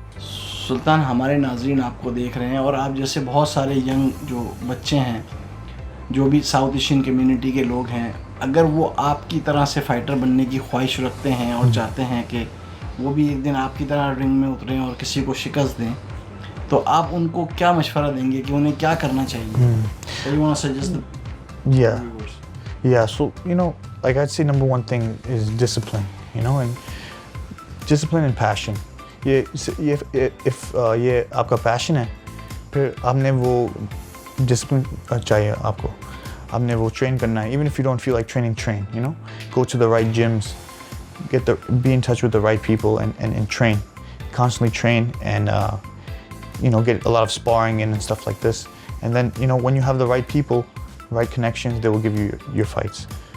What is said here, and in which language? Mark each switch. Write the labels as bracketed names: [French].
[Hindi] सुल्तान, हमारे नाजरीन आपको देख रहे हैं और आप जैसे बहुत सारे यंग जो बच्चे हैं जो भी साउथ एशियन कम्युनिटी के लोग हैं, अगर वो आपकी तरह से फ़ाइटर बनने की ख्वाहिश रखते हैं और चाहते हैं कि वो भी एक दिन आपकी तरह रिंग में उतरें और किसी को शिकस्त दें, तो आप उनको क्या मशवरा देंगे कि उन्हें क्या करना चाहिए? [English] So you want to suggest the viewers? Yeah, so like I'd say number one thing is discipline, and discipline and passion. [Hindi] If ये आपका passion है, फिर आपने वो discipline चाहिए आपको. आपने वो train करना है. [English] Even if you don't feel like training, train. Go to the right gyms, be in touch with the right people and train. Constantly train and get a lot of sparring in and stuff like this. And then when you have the right people, right connections, they will give you your fights.